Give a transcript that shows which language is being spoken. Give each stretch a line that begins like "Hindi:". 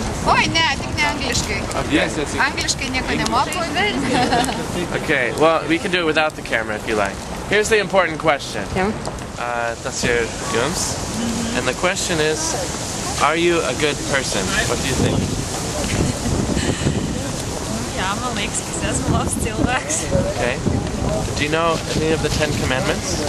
Latvian: Oi, nē, tik ne angliski.
English: Yes.
Latvian: Angliski neko nemoku.
English: Okay, well, we can do it without the camera if you like. Here's the important question.
Latvian: Tas ir jums.
English: And the question is, are you a good person? What do you think?
Latvian: Jā, man liekas, ka es esmu labs cilvēks.
English: Okay. Do you know any of the 10 Commandments?